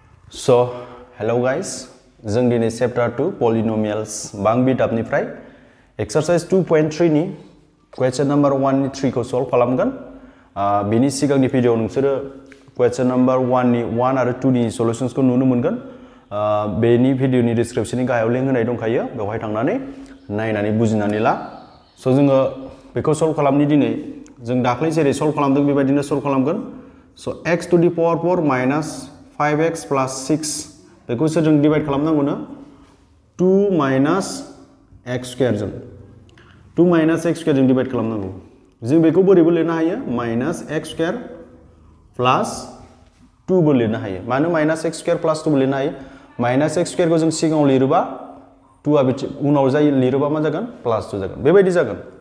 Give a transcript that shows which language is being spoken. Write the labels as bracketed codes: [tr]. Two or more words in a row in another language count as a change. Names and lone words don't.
[en] So, hello guys, [brx] जों दिनै [en] chapter 2 polynomials [brx] बां बिदाबनिफ्राय exercise 2.3 नि [en] question number 1 [brx] नि 3 खौ solve खालामगोन। बेनि सिगांनि भिडियोआव नोंसोरो [en] question number 1 [brx] नि 1 आरो 2 नि solutions खौ नुनो मोनगोन। बेनि भिडियोनि descriptionनि गाहायाव लिंक होनाय दंखायो, बेवहाय थांनानै नायनानै बुजिनानै ला। So जोङो बेखौ solve खालामनि दिनै जों दाख्लै जेरै solve खालामदों बेबायदिनो solve खालामगोन। [en] So x to the power 4 minus 5x plus 6 [brx] बेखौ जों डिवाइड खालामनांगौनो [en] 2 minus x square जों 2 minus x square [brx] जों डिवाइड खालामनांगौ। जों बेखौ बोरैबो लिरनो हायो [en] minus x square plus 2 [brx] बो लिरनो हायो। मानो [en] minus x square plus 2 [brx] बो लिरनो हायो? [en] minus x square [brx] को जों सिगाङाव लिरोबा 2 आ उनाव जायो लिरोबा मा जागोन plus 2 जागोन। बेबायदि जागोन।